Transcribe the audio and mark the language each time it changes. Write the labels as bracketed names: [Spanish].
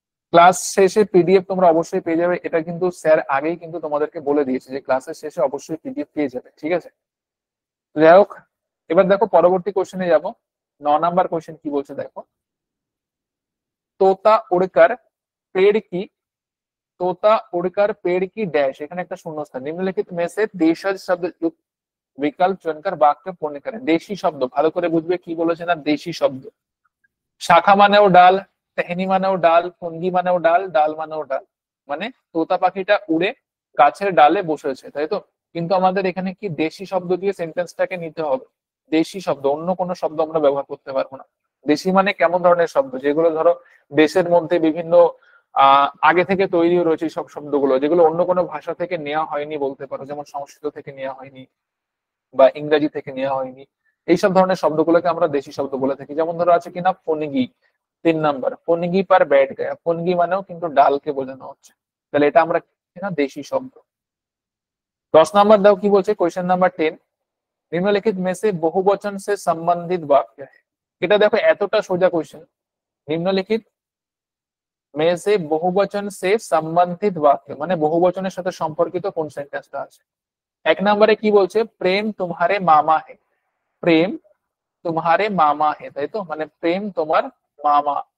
[Bangla] Class শেষে PDF তোমরা অবশ্যই পেয়ে যাবে, এটা কিন্তু স্যার আগেই কিন্তু তোমাদেরকে বলে দিয়েছে যে ক্লাসের শেষে অবশ্যই পিডিএফ পেয়ে যাবে, ঠিক আছে। যাই হোক, এবার দেখো পরবর্তী কোশ্চেনে যাব। 9 নাম্বার কোশ্চেন কি বলছে দেখো, তোতা উড়कर पेड़ की [Hindi] तोता उड़कर पेड़ की डैश, [Bangla] এখানে একটা শূন্যস্থান। [Hindi] নিম্নলিখিত में से देशज शब्द युक्त विकल्प चुनकर वाक्य पूर्ण करें। [Bangla] দেশি শব্দ ভালো করে বুঝবে কি বলেছে না, দেশি শব্দ। শাখা মানেও ডাল, টেহনি মানেও ডাল, ফুনগি মানেও ডাল, ডাল মানেও ডাল। মানে তোতা পাখিটা উড়ে গাছের ডালে বসেছে, তাই তো। কিন্তু আমাদের এখানে কি দেশি শব্দ দিয়ে সেন্টেন্সটাকে নিতে হবে। দেশি শব্দ, অন্য কোনো শব্দ আমরা ব্যবহার করতে পারবো না। দেশি মানে কেমন ধরনের শব্দ, যেগুলো ধরো দেশের মধ্যে বিভিন্ন আগে থেকে তৈরি রয়েছে সব শব্দগুলো, যেগুলো অন্য কোনো ভাষা থেকে নেওয়া হয়নি বলতে পারো, যেমন সংস্কৃত থেকে নেওয়া হয়নি বা ইংরেজি থেকে নেওয়া হয়নি। এইসব ধরনের শব্দগুলোকে আমরা দেশি শব্দ বলে থাকি। যেমন ধরো আছে কিনা ফনিগি, 3 নাম্বার, ফনিগি পার [Hindi] बैठ गया। [Bangla] ফনিগি মানেও কিন্তু ডালকে বোঝানো হচ্ছে, তাহলে এটা আমরা কিনা দেশি শব্দ। 10 নাম্বার দাও কি বলছে, কোয়েশ্চেন নাম্বার 10, [Hindi] निम्नलिखित में से बहुवचन से संबंधित वाक्य है। [Bangla] এটা দেখো এতটা সোজা কোয়েশ্চেন। নিম্নলিখিত [Hindi] में से [Bangla] বহুবচন সে সম্বন্ধিত বাক্য মানে বহুবচনের সাথে সম্পর্কিত কোন সেন্টেন্সটা আছে। 1 নম্বরে কি বলছে, প্রেম তোমারে মামা হে। প্রেম তোমারে মামা হে, তাই তো, মানে প্রেম তোমার মামা।